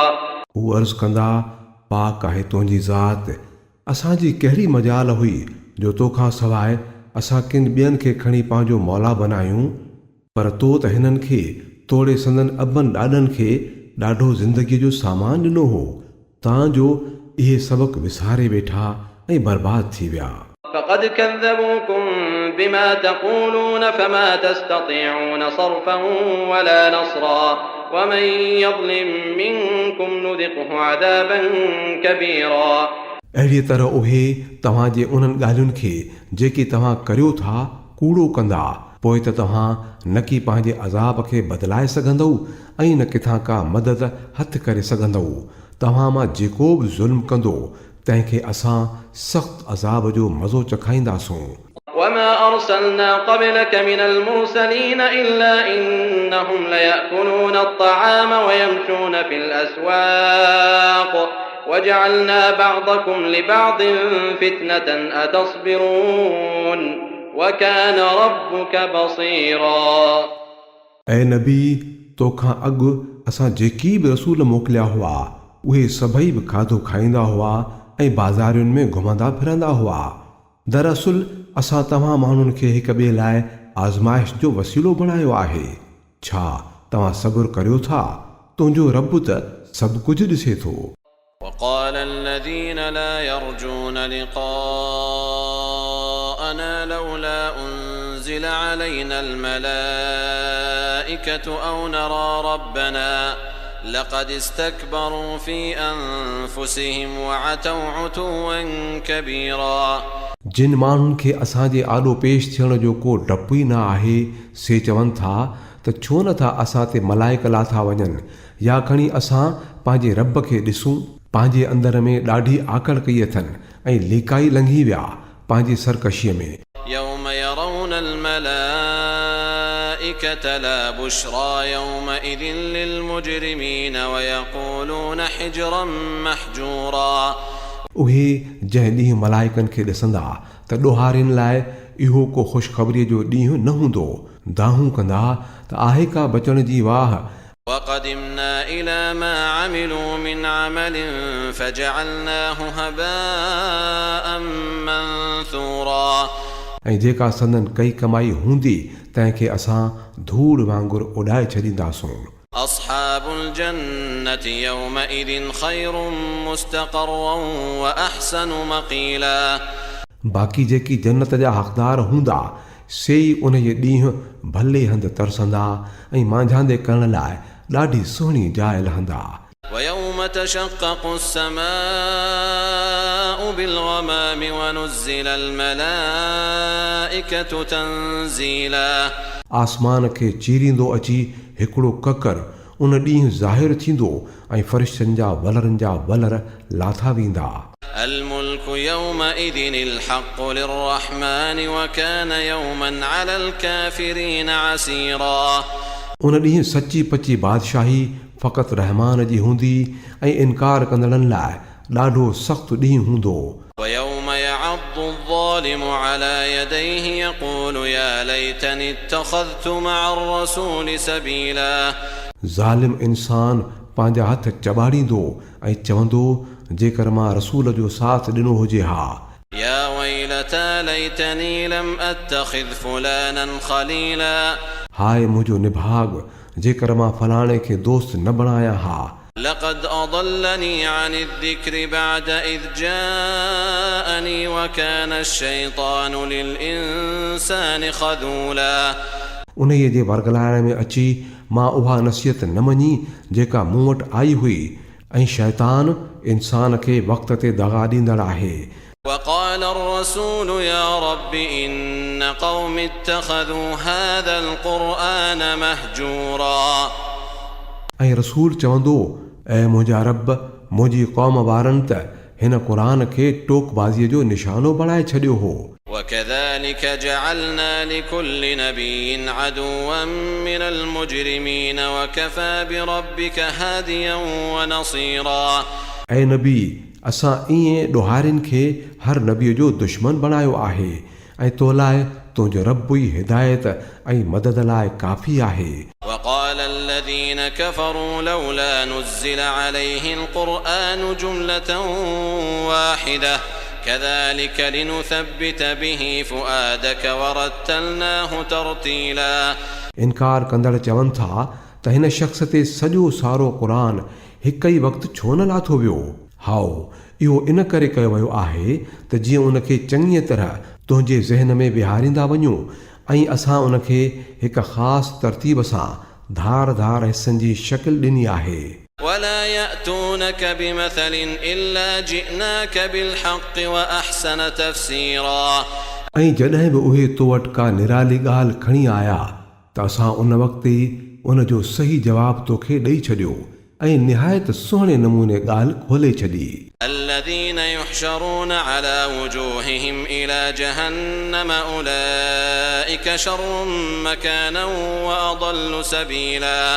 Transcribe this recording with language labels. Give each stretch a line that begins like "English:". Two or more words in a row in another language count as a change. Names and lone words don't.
Sindhi: हू अर्ज़ कंदा, पाक आहे तुंहिंजी ज़ात, असांजी कहिड़ी मजाल हुई जो तोखां सवाइ असां किन ॿियनि खे खणी पंहिंजो मौला बनायूं, पर तो त हिननि खे तोड़े संदन अबनि ॾाॾनि खे ॾाढो ज़िंदगीअ जो सामान ॾिनो हो, तांजो इहे सबक़ विसारे वेठा ऐं बर्बाद थी विया।
Arabic: فقد كذبوكم بما تقولون فما تستطيعون صرفا ولا نصرا ومن يظلم منكم نذقه عذابا كبيرا
Sindhi: अहिड़ी तरह उहे तव्हांजे उन्हनि ॻाल्हियुनि खे जेकी तव्हां करियो था कूड़ो कंदा, पोइ त तव्हां न की पंहिंजे अज़ाब खे बदिलाए सघंदव ऐं न किथां का मदद हथ करे सघंदव। तव्हां मां जेको बि ज़ुल्म कंदो तंहिंखे असां सख़्त अज़ाब जो मज़ो चखाईंदासूं।
Arabic: وما أرسلنا قبلك من المرسلين إلا إنهم ليأكلون الطعام ويمشون في الأسواق وجعلنا بعضكم لبعض فتنة أتصبرون وكان ربك بصيرا
Sindhi: ऐं नबी, तोखां अॻु असां जेकी बि रसूल मोकिलिया हुआ उहे सभई बि खाधो खाईंदा हुआ ऐं बाज़ारियुनि में घुमंदा फिरंदा हुआ। दरअसल असां तव्हां माण्हुनि खे हिक ॿिए लाइ आज़माइश जो वसीलो बणायो आहे। छा तव्हां सब्र करियो था? तुंहिंजो रब त सभु कुझु ॾिसे थो।
Arabic: وقال الذين لا يرجون لقاءنا لولا أنزل علينا الملائكة أو نرى ربنا لقد استكبروا في أنفسهم وعتوا عتوا كبيرا
Sindhi: जिन माण्हुनि खे असांजे आॾो पेश थियण जो को डपु ई न आहे, से चवनि था त छो नथा असां ते मलाइक लाथा वञनि या खणी असां पंहिंजे रब खे ॾिसूं। पंहिंजे अंदर में ॾाढी आकड़ कई अथनि ऐं लिकाई लंघी विया पंहिंजी सरकशीअ में।
Arabic: يوم يرون الملائكة لا بشرى يومئذ للمجرمين ويقولون حجرا محجورا
Sindhi: उहे जंहिं ॾींहुं मलाइकनि खे ॾिसंदा त ॾोहारियुनि लाइ इहो को ख़ुशख़बरीअ जो ॾींहुं न हूंदो, दाहूं कंदा त आहे का बचण जी वाह।
Arabic: وقدمنا إلى ما عملوا من عمل فجعلناه هباء منثورا
Sindhi: ऐं जेका संदन कई कमाई हूंदी तंहिंखे असां धूड़ वांगुरु उॾाए छॾींदासूं।
Arabic: أصحاب الجنة يومئذ خير مستقرا وأحسن مقيلا
Sindhi: बाक़ी जेकी जन्नत जा हक़दार हूंदा से ई उन जे ॾींहुं भले हंधि तरसंदा ऐं मांझांदे करण लाइ ॾाढी सुहिणी जाइ लहंदा।
Arabic: ويوم تشقق السماء بالغمام ونزل الملائكة تنزيلا
Sindhi: आसमान खे चीरींदो अची हिकिड़ो ककर उन ॾींहुं ज़ाहिर थींदो ऐं फ़रिश्तनि जा वलरनि जा वलर लाथा वेंदा।
Arabic: الملك يومئذ الحق للرحمن وكان يوما على الكافرين عسيرا
Sindhi: उन ॾींहुं सची पची बादशाही फ़क़ति रहमान जी हूंदी ऐं इनकार कंदड़नि लाइ ॾाढो सख़्तु ॾींहुं हूंदो।
Arabic: ويوم يعض الظالم على يديه يقول يا ليتني اتخذت مع الرسول سبيلا
Sindhi: ज़ालिम इंसान पंहिंजा हथ चॿाड़ींदो ऐं चवंदो जेकर मां रसूल जो साथ ॾिनो हुजे हा।
Arabic: يا ويلتى ليتني لم أتخذ فلانا خليلا
Sindhi: हाय मुंहिंजो निभाग जेकर मां फलाणे खे दोस्त न बणाया हा।
Arabic: لقد أضلني عن الذكر بعد إذ جاءني وكان الشيطان للإنسان خذولا
Sindhi: उन्हीअ जे वरगलाइण में अची मां उहा नसीहत न मञी जेका मूं वटि आई हुई ऐं शैतान इंसान खे वक़्त ते दगा ॾींदड़ आहे।
Arabic: وقال الرسول يا رب إن قوم اتخذوا هذا القرآن مهجورا
Sindhi: ऐं रसूल चवंदो ऐं मुंहिंजा रब मुंहिंजी क़ौम वारनि त हिन क़ुरान खे टोकबाज़ीअ जो निशानो बणाए छॾियो हो।
Arabic: وكذلك جعلنا لكل نبي عدوا من المجرمين وكفى بربك هاديا ونصيرا
Sindhi: ऐं नबी असां ईअं ॾोहारियुनि खे हर नबीअ जो दुश्मन बणायो आहे ऐं तो लाइ तुंहिंजो रब ई हिदायत ऐं मदद लाइ काफ़ी आहे।
Arabic: وقال الذين كفروا لولا نزل عليه القرآن جملة واحدة كذلك لنثبت به فؤادك ورتلناه ترتيلا
Sindhi: इनकार कंदड़ चवनि था त हिन शख़्स ते सॼो सारो क़ुरान हिकु ई वक़्तु छो न लाथो वियो। हाओ इहो इन करे कयो वियो आहे त जीअं उनखे चङीअ तरह तुंहिंजे ज़हन में विहारींदा वञूं ऐं असां उनखे हिकु ख़ासि तरतीब सां धार धार हिस्सनि जी शकिल ॾिनी आहे।
Arabic: ولا يأتونك بمثل إلا جئناك بالحق وأحسن تفسيرا
Sindhi: ऐं जॾहिं बि उहे तो वटि का निराली ॻाल्हि खणी आया त असां उन वक़्तु ई उनजो सही जवाबु तोखे ॾेई छॾियो ऐं निहायत सुहिणे नमूने ॻाल्हि खोले छॾी।
Arabic: الذين يحشرون على وجوههم إلى جهنم أولئك شر مكانا وأضل سبيلا